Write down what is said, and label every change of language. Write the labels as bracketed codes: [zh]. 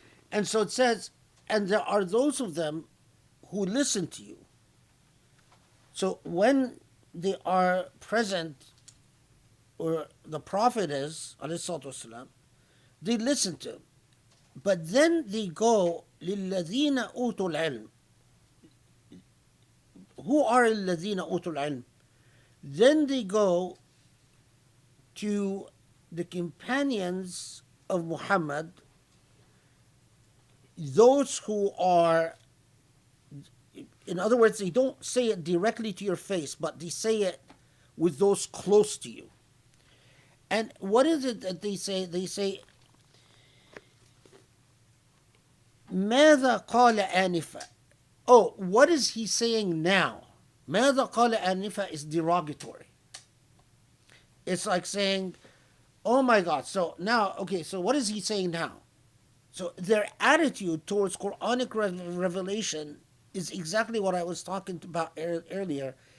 [en] And so it says, and there are those of them who listen to you. So when they are present, or the Prophet is, alayhi salatu wasalam, they listen to him. But then they go, [ar] لِلَّذِينَ أُوتُوا الْعِلْمِ. [en] Who are [ar] الَّذِينَ أُوتُوا الْعِلْمِ? [en] Then they go to the companions of Muhammad, those who are, in other words, they don't say it directly to your face, but they say it with those close to you. And what is it that they say? They say, [ar] ماذا قال آنفا? [en] Oh, what is he saying now? [ar] ماذا قال آنفا [en] is derogatory. It's like saying, Oh my God. So now, okay, so what is he saying now? So their attitude towards Quranic revelation is exactly what I was talking about earlier.